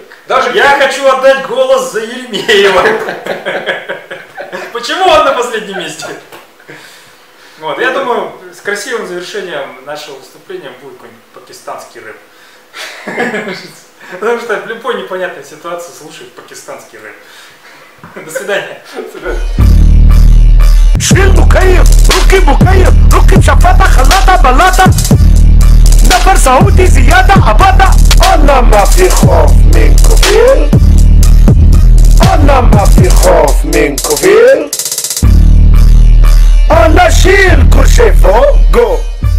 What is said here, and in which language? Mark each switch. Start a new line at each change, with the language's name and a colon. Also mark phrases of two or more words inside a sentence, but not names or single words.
Russian: Я хочу отдать голос за Еремеева. Почему он на последнем месте? Вот, я думаю, с красивым завершением нашего выступления будет какой-нибудь пакистанский рэп. Потому что в любой непонятной ситуации слушают пакистанский рэп. До свидания.
Arabic: شيل مكيف ركب مكيف ركب شفاطة خلاطة بلاطة نفر سعودي زيادة عباطة أنا ما في خوف من كوفيل أنا ما في خوف من كوفيل أنا شيل كل شي فوق جو